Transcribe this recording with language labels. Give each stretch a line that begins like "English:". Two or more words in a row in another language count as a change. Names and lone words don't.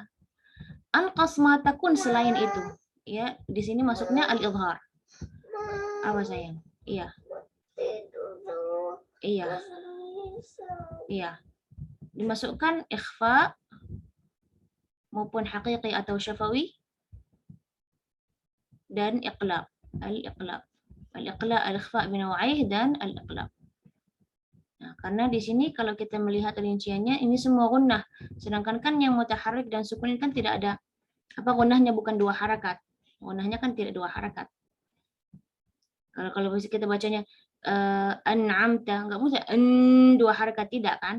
Arabic: أنقص ما تكون
Indonesian: selain itu, ya, di sini masuknya al-izhar. Apa sayang? Iya. Iya. Iya. Dimasukkan ikhfa maupun haqiqi atau syafawi dan iqlab.
Arabic: الإقلاب. الإقلاب، الإخفاء بأنواعه dan الإقلاب.
Indonesian: Nah, karena di sini kalau kita melihat rinciannya ini semua gunnah, sedangkan kan yang mutaharrik dan sukun kan tidak ada apa, gunnahnya bukan dua harakat. Gunnahnya kan tidak dua harakat. Kalau kita bacanya an'amta, nggak bisa dua harakat, tidak kan?